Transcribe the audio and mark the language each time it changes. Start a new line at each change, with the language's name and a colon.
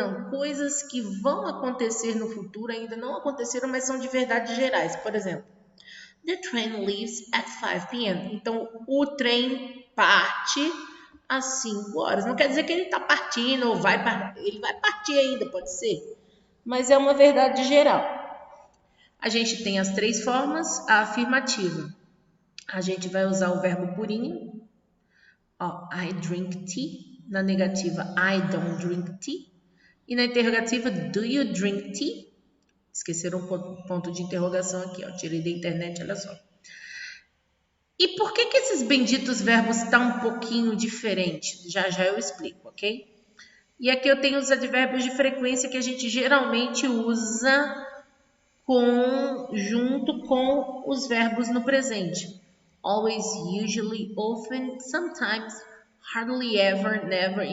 Portuguese: Coisas que vão acontecer no futuro, ainda não aconteceram, mas são de verdades gerais. Por exemplo,
English: the train leaves at 5 p.m.
Portuguese: Então, o trem parte às 5 horas. Não quer dizer que ele está partindo ou ele vai partir ainda, pode ser. Mas é uma verdade geral. A gente tem as três formas. A afirmativa, a gente vai usar o verbo purinho.
English: I drink tea.
Portuguese: Na negativa,
English: I don't drink tea.
Portuguese: E na interrogativa,
English: do you drink tea?
Portuguese: Esqueceram um ponto de interrogação aqui, tirei da internet, olha só. E por que esses benditos verbos estão um pouquinho diferentes? Já eu explico, ok? E aqui eu tenho os advérbios de frequência que a gente geralmente usa junto com os verbos no presente.
English: Always, usually, often, sometimes, hardly ever, never.